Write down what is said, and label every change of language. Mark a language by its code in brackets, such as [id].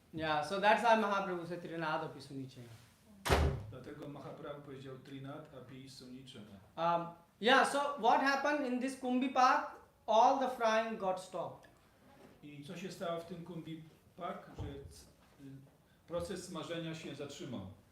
[en] Yeah, so that's why Mahaprabhu said Trinada Pisunichena. [pl] Dlatego Mahaprabhu powiedział Trinat api sunichana. [en] Yeah, so what happened in this Kumbipak? All the frying got stopped. [pl] I co się stało w tym Kumbipak, że proces smażenia się zatrzymał.